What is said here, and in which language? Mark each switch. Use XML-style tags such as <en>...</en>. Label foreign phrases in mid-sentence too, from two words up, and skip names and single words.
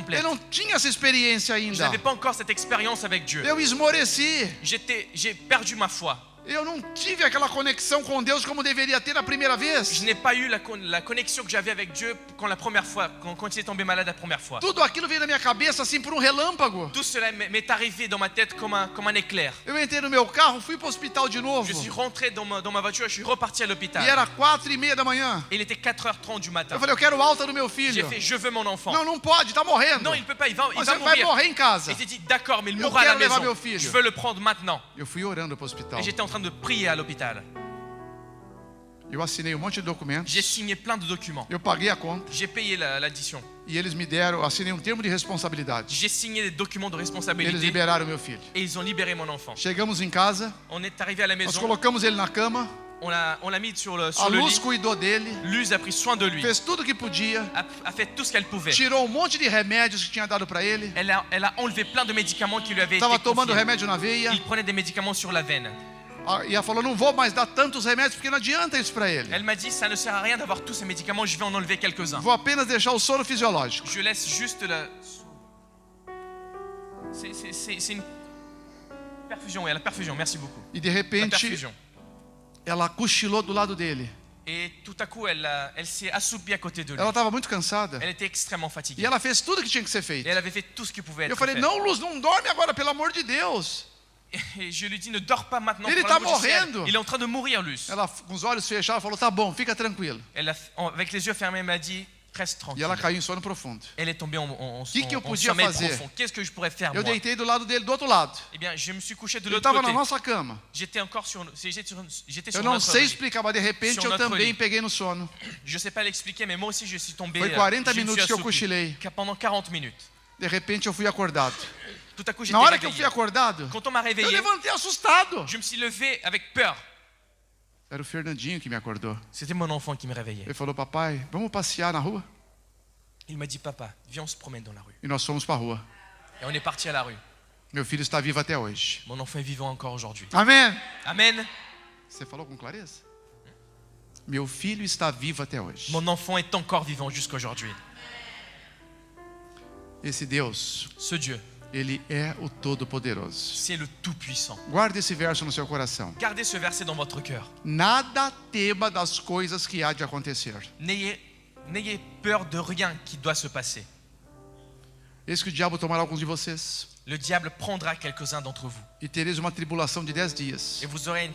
<fr>complète.</fr> <pt>não tinha essa experiência</pt> <fr>Je</fr> <pt>ainda.</pt> <fr>n'avais pas encore cette expérience avec Dieu.</fr> <pt>Eu esmoreci.</pt> <fr>J'ai perdu ma foi.</fr> <pt>Eu não tive aquela conexão com Deus como deveria ter na primeira</pt> <fr>Je</fr> <pt>vez.</pt> <fr>n'ai pas eu la connexion que j'avais avec Dieu quand il est tombé malade la première fois.</fr> <pt>Tudo aquilo veio na minha cabeça assim por um relâmpago.</pt> <fr>Tout cela m'est arrivé dans ma tête comme un éclair.</fr> <pt>Eu entrei no meu carro, fui para o hospital de novo.</pt> <fr>Je suis rentré dans ma voiture et je suis reparti à</fr> <pt>E</pt> <fr>l'hôpital.</fr> <pt>era 4h30 da manhã.</pt> <fr>Il était 4h30 du matin.</fr> <pt>Eu falei: eu quero alta do meu</pt> <fr>J'ai</fr> <pt>filho.</pt> <fr>fait, je veux mon enfant.</fr> <pt>Não, não pode, tá morrendo.</pt> <fr>Non, il ne peut pas, il va</fr> <pt>Mas</pt> <fr>mourir.</fr> <pt>vai morrer em casa.</pt> <fr>Et j'ai dit, d'accord, mais il</fr> <pt>Eu</pt> <fr>mourra à la</fr> <pt>quero levar</pt> <fr>maison.</fr> <pt>meu filho.</pt> <fr>Je veux le prendre maintenant.</fr> <pt>Eu fui orando para o hospital.</pt> <fr>Et j'étais en train de prier à l'hôpital.</fr> <pt>Eu assinei um monte de documentos.</pt> <fr>J'ai signé plein de documents.</fr> <pt>Eu paguei a conta.</pt> <fr>J'ai payé l'addition.</fr> <pt>E eles me deram, assinei um termo de responsabilidade.</pt> <fr>J'ai signé des documents de</fr> <pt>Eles</pt> <fr>responsabilité.</fr> <pt>liberaram meu filho.</pt> <fr>Et ils ont libéré mon enfant.</fr> <pt>Chegamos em casa,</pt> <fr>On est arrivé à la</fr> <pt>nós</pt> <fr>maison.</fr> <pt>colocamos ele na cama,</pt> <fr>On l'a mis sur le</fr> <pt>a luz</pt> <fr>lit.</fr> <pt>cuidou dele,</pt> <fr>Luz a pris soin de lui.</fr> <pt>fez tudo o que podia,</pt> <fr>A fait tout ce qu'elle pouvait.</fr> <pt>tirou um monte de remédios que tinha dado para ele.</pt> <fr>Elle a enlevé plein de médicaments qui lui avaient été</fr> <pt>Estava tomando</pt> <fr>confiés.</fr> <pt>remédio na veia.</pt> <fr>Il prenait des médicaments sur la veine.</fr> <pt>E ela falou: não vou mais dar tantos remédios porque não adianta isso para ele.</pt> <fr>Elle m'a dit, ça ne sert à rien d'avoir tous ces médicaments, je vais en enlever quelques-uns.</fr> <pt>Vou apenas deixar o soro fisiológico.</pt> <fr>Je laisse juste la... C'est une perfusion, oui, la perfusion, merci beaucoup.</fr> <pt>E de</pt> <fr>La</fr> <pt>repente,</pt> <fr>perfusion.</fr> <pt>ela cochilou do lado dele.</pt> <fr>Et tout à coup, elle s'est assoupie à côté de lui.</fr> <pt>Ela estava muito cansada.</pt> <fr>Elle était extrêmement</fr> <pt>E</pt> <fr>fatiguée.</fr> <pt>ela fez tudo que tinha que ser feito.</pt> <fr>Et elle avait fait tout ce qui pouvait être</fr> <pt>Eu falei:</pt> <fr>fait.</fr> <pt>não, Luz, não dorme agora, pelo amor de Deus.</pt> <fr>Et je lui dis, ne dors pas maintenant. Il pour est l'amour du ciel.</fr> <pt>morrendo.</pt> <fr>Il est en train de mourir, Luce.</fr> <pt>Ela, com os olhos fechados, falou: tá bom, fica tranquilo.</pt> <fr>Elle avec les yeux fermés, elle m'a dit, reste</fr> <pt>E</pt> <fr>tranquille.</fr> <pt>ela caiu em sono profundo.</pt> <fr>Elle est tombée en</fr> <pt>Que eu podia</pt> <fr>sommeil</fr> <pt>fazer?</pt> <fr>profond. Qu'est-ce que je pourrais faire,</fr> <pt>Eu</pt> <fr>moi?</fr> <pt>deitei do lado dele, do outro lado.</pt> <fr>Eh bien, je me suis couché de</fr> <pt>Ele</pt> <fr>l'autre</fr> <pt>estava na</pt> <fr>côté.</fr> <pt>nossa cama.</pt> <fr>J'étais encore j'étais</fr> <pt>Eu</pt> <fr>sur</fr> <pt>não</pt> <fr>notre</fr> <pt>sei</pt> <fr>lit.</fr> <pt>explicar, mas de repente</pt> <fr>Sur</fr> <pt>eu</pt> <fr>notre</fr> <pt>também</pt> <fr>lit.</fr> <pt>peguei no sono.</pt> <fr>Je ne sais pas l'expliquer, mais moi aussi je suis tombé.</fr> <pt>Foi 40</pt> <fr>je me</fr> <pt>minutos</pt> <fr>suis</fr> <pt>que eu</pt> <fr>assoupi.</fr> <pt>cochilei.</pt> <fr>Pendant 40 minutes.</fr> <pt>De repente eu fui acordado.</pt> <fr>Tout à coup, j'étais</fr> <pt>Na hora que eu</pt> <fr>réveillé.</fr> <pt>fui acordado,</pt> <fr>Quand on m'a</fr> <pt>eu</pt> <fr>réveillé,</fr> <pt>levantei assustado.</pt> <fr>je me suis levé avec peur.</fr> <pt>Era o Fernandinho que me acordou.</pt> <fr>C'était mon enfant qui me réveillait.</fr> <pt>Ele falou, papai, vamos passear na rua?</pt> <fr>Il m'a dit, papa, viens, on se promène dans la rue.</fr> <pt>E nós fomos para a rua.</pt> <fr>Et on est parti à la rue.</fr> <pt>Meu filho está vivo até hoje.</pt> <fr>Mon enfant est vivant encore aujourd'hui.</fr> <pt>Amém?</pt> <fr>Amen.</fr> <pt>Você falou com clareza? Meu filho está vivo até hoje.</pt> <fr>Mon enfant est encore vivant jusqu'aujourd'hui.</fr> <pt>Esse Deus,</pt> <fr>Ce Dieu,</fr> <pt>Ele é o Todo-Poderoso.</pt> <fr>c'est le Tout-Puissant.</fr> <pt>Guarde esse verso no seu coração.</pt> <fr>Gardez ce verset dans votre cœur.</fr> <pt>Nada tema das coisas que há de acontecer.</pt> <fr>N'ayez peur de rien qui doit se passer.</fr> <pt>Eis que o diabo tomará alguns de vocês</pt> <fr>Le diable prendra quelques-uns d'entre vous.</fr> <pt>e tereis uma tribulação de 10 dias.</pt> <fr>Et vous aurez une</fr>